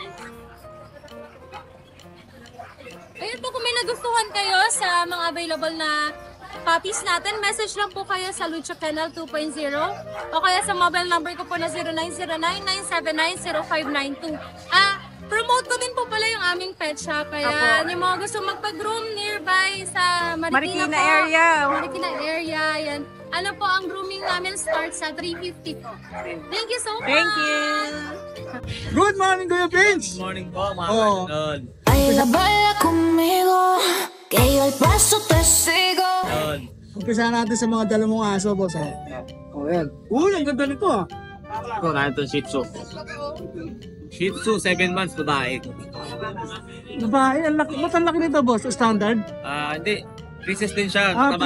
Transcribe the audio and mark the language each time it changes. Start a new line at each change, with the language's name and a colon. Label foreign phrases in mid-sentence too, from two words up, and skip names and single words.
Filipino: Ayun po, kung may nagustuhan kayo sa mga available na copies natin, message lang po kayo sa Lucha Canal 2.0 o kaya sa
English: mobile number
Filipino: ko po na 0909-979-0592. Promote ko din po pala yung aming
English: pet shop.
Filipino: Kaya yung mga gusto magpa-groom nearby sa Marikina po. area. Marikina area, yan. Ano po, ang grooming namin starts sa 350 po.
English: Thank you so much! Thank you. Good morning, Kuya Vince!
Filipino: Morning po, mga Oo. idol.
Spanish: Baila, baila conmigo, que yo al paso te sigo.
Filipino: Yun. Umpisa natin sa mga dala mong aso, boss. Oh, yan. Uy, ang ganda nito ah. Ito, na itong Shih Tzu. Shih Tzu, 7 months, babae. Babae, ba't ang laki nito, boss? Standard? Hindi. Princess din siya. mataba